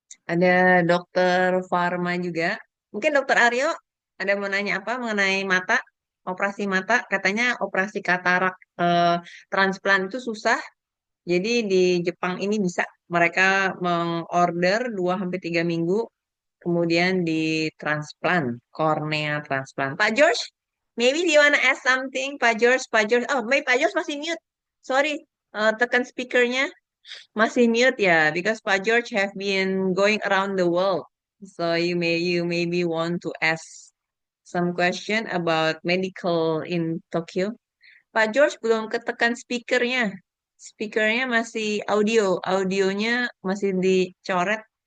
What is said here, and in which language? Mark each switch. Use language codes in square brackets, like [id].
[id] Ada Dokter Farma juga. Mungkin Dokter Aryo ada mau nanya apa mengenai mata, operasi mata. Katanya operasi katarak transplant itu susah. Jadi di Jepang ini bisa mereka mengorder 2 sampai 3 minggu, kemudian ditransplant, cornea transplant. [en] Pak George, maybe do you wanna ask something, Pak George? Oh, maybe Pak George [id] masih [en] mute. Sorry, [id] tekan speakernya. Masih mute ya, [en] because Pak George have been going around the world. So you maybe want to ask some question about medical in Tokyo. [id] Pak George belum ketekan speakernya. Speakernya masih audionya masih dicoret.